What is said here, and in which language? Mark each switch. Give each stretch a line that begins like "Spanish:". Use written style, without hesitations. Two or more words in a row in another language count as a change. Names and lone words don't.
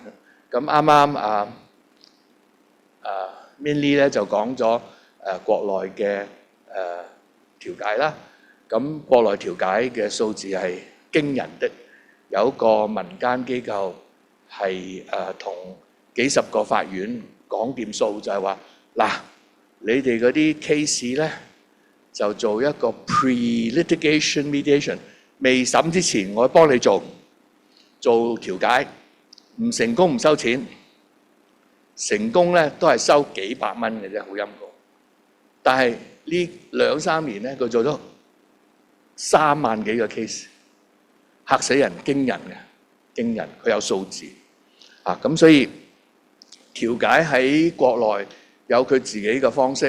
Cantonese: 咁啱啱Minnie 咧就講咗國內嘅調解啦。咁國內調解嘅數字係驚人的，有一個民間機構係同幾十個法院講掂數，就係話嗱，你哋嗰啲 case 咧就做一個
English: pre-litigation mediation，
Cantonese: 未審之前我幫你做調解，唔成功唔收錢，成功咧都係收幾百蚊嘅啫，好陰功。但係呢2-3年咧，佢做咗3萬幾個 case， 嚇死人，驚人嘅，驚人，佢有數字咁所以調解喺國內有佢自己嘅方式。